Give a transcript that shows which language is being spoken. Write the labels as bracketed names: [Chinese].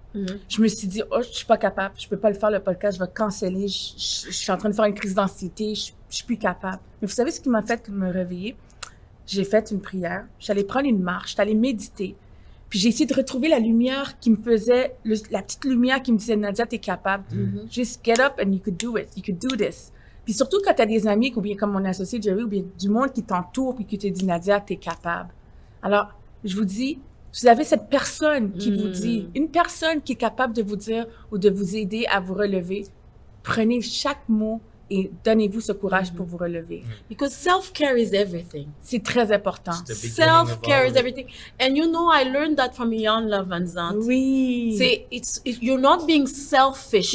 [French] Je me suis dit, oh, je suis pas capable, je peux pas le faire le podcast, je vais canceller, je suis en train de faire une crise d'anxiété, je suis plus capable. Mais vous savez ce qui m'a fait me réveiller? J'ai fait une prière, j'allais prendre une marche, j'allais méditer. Puis j'ai essayé de retrouver la lumière qui me faisait, la petite lumière qui me disait, Nadia, t'es capable. [English] Just get up and you could do it. You could do this. [French] Puis surtout quand t'as des amis, ou bien comme mon associé Jerry, ou bien du monde qui t'entoure, puis qui te dit, Nadia, t'es capable. Alors, je vous dis, vous avez cette personne qui vous dit, une personne qui est capable de vous dire ou de vous aider à vous relever. Prenez chaque mot et donnez-vous ce courage pour vous relever. [English] Because self-care is everything. [French] C'est très important. [English] The beginning of Self-care all is of it. everything. And you know, I learned that from Jan Lavanzant. [French] Oui. C'est, [English] you're not being selfish,